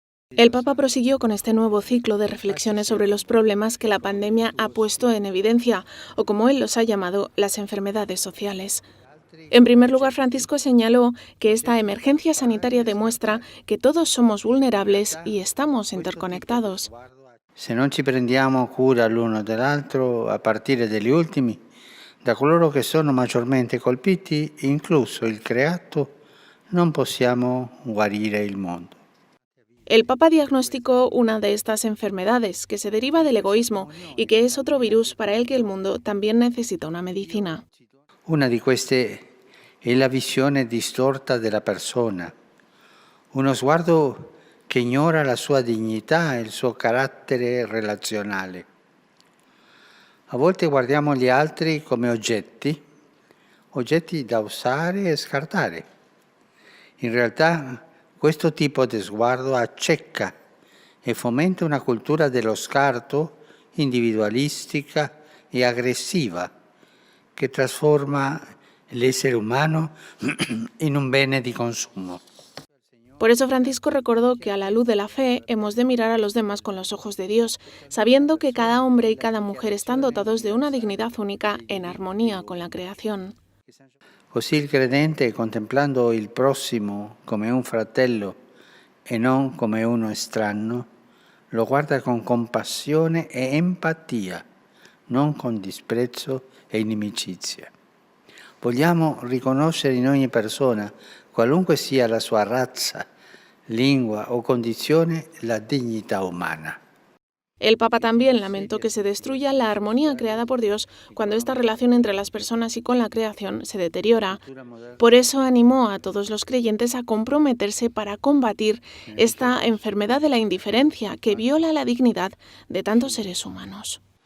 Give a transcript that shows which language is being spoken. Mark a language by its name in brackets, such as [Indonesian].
[Spanish] El Papa prosiguió con este nuevo ciclo de reflexiones sobre los problemas que la pandemia ha puesto en evidencia, o como él los ha llamado, las enfermedades sociales. En primer lugar, Francisco señaló que esta emergencia sanitaria demuestra que todos somos vulnerables y estamos interconectados. [Italian] Se non ci prendiamo cura l'uno dell'altro, a partire degli ultimi, da coloro che sono maggiormente colpiti, incluso il creato, non possiamo guarire il mondo. [Spanish] El Papa diagnosticó una de estas enfermedades, que se deriva del egoísmo y que es otro virus para el que el mundo también necesita una medicina. [Italian] Una di queste è la visione distorta della persona, uno sguardo che ignora la sua dignità e il suo carattere relazionale. A volte guardiamo gli altri come oggetti da usare e scartare. In realtà questo tipo di sguardo acceca e fomenta una cultura dello scarto individualistica e aggressiva che trasforma l'essere umano in un bene di consumo. [Spanish] Por eso Francisco recordó que a la luz de la fe hemos de mirar a los demás con los ojos de Dios, sabiendo que cada hombre y cada mujer están dotados de una dignidad única en armonía con la creación. [Italian] Così il credente, contemplando il prossimo come un fratello e non come uno estraneo, lo guarda con compassione e empatia, non con disprezzo e inimicizia. Vogliamo riconoscere in ogni persona, qualunque sia la sua razza, lingua o condizione, la dignità umana. [Spanish] El Papa también lamentó que se destruya la armonía creada por Dios cuando esta relación entre las personas y con la creación se deteriora. Por eso animó a todos los creyentes a comprometerse para combatir esta enfermedad de la indiferencia que viola la dignidad de tantos seres humanos.